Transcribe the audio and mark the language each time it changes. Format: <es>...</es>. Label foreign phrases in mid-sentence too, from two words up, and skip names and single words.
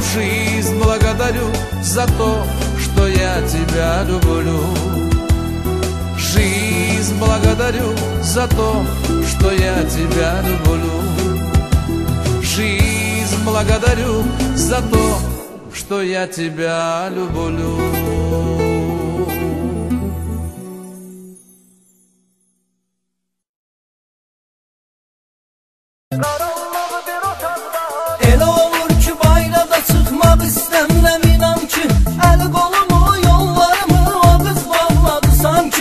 <ru>Жизнь благодарю за то, что я тебя люблю. Жизнь благодарю за то, что я тебя люблю. Жизнь благодарю за то, что я тебя люблю.</ru> <az>Elə olur ki bayrada çıxmaq istəmirəm, inan ki əli qolumu, yollarımı o qız bağladı sanki.</az>